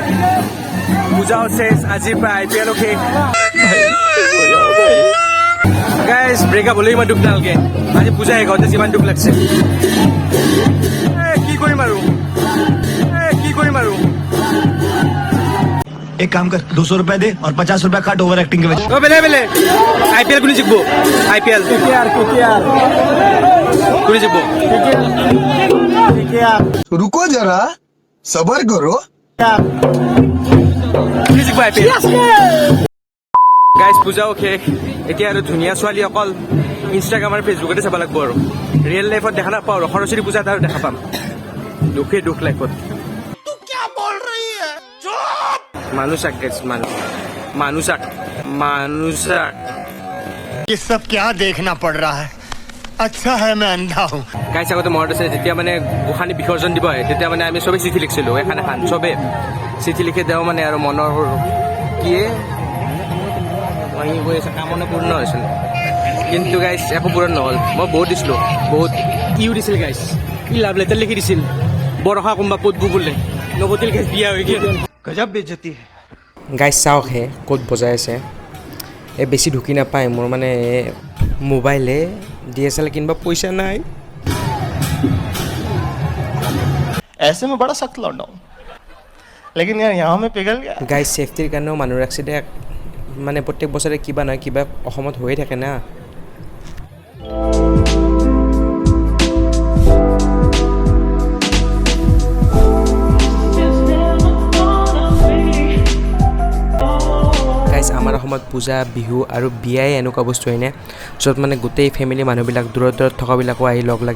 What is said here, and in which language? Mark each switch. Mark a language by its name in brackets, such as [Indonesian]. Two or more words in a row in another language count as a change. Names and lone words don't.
[Assamese] পূজাও শেষ, আজিৰ পৰা IPLও শেষ। গাইজ ব্ৰেকআপ হ'লেও ইমান দুখ নালাগে, আজি পূজা শেষ হওঁতে যিমান দুখ লাগছে। কি কৰিম আৰু [Hindi] एक काम कर 200 रुपए दे और 50 रुपए काट [English] over acting [Hindi] के वजह। [Assamese] বেলে IPL কোনে জিকিব? IPL কোনে জিকিব? [Hindi] रुको जरा सबर करो। [Assamese] কোনে জিকিব IPL? গাইজ পূজাও শেষ, এতিয়া আৰু ধুনীয়া ছোৱালী অকল ইনষ্টাগ্ৰাম আৰু ফেচবুকতে চাব লাগিব আৰু। [English] real life [Assamese] দেখা নাপাওঁ আৰু। সৰস্বতী পূজাত আৰু দেখা পাম। দুখ লাইফত। মানুষাক [Hindi] ये सब क्या देखना पड़ रहा है? अच्छा है मैं अंधा हूँ। [Assamese] গাইছ আগতে মনত আছে যেতিয়া মানে গোসানী বিসৰ্জন দিব আহে, তেতিয়া মানে আমি চবেই চিঠি লিখিছিলোঁ। এখন চবেই চিঠি লিখি দেওঁ মানে আৰু মনৰ কিয়ে গৈ আছে কামনা পূৰ্ণ হৈছিল। কিন্তু গাইছ একো পূৰণ নহ'ল। মই বহুত দিছিলোঁ, বহুত দিছিল গাইছ। [English] love letter [Assamese] লিখি দিছিল, বৰষা কোনোবা পদবু বোলে নবতিল গাইছ বিয়া হৈ গ'ল। [Hindi] गजब बेइज्जती है। [Assamese] গাইছ চাওকহে ক'ত বজাই আছে। বেছি ঢুকি নাপায় মোৰ মানে মোবাইলে DSLR কিনিব পইচা নাই। [Hindi] ऐसे में बड़ा सख्त लौंडा हूँ, लेकिन यार यहाँ में पिघल गया। [Assamese] গাইছ ছেফটিৰ কাৰণেও মানুহৰ এক্সিডেণ্ট মানে প্ৰত্যেক বছৰে কিবা নহয় কিবা অসমত হৈয়ে থাকে না। আমাৰ অসমত পূজা, বিহু আৰু বিয়াই এনেকুৱা বস্তু হয়নে, য'ত মানে গোটেই ফেমিলি মানুহবিলাক দূৰত থকাবিলাকো আহি লগ লাগে।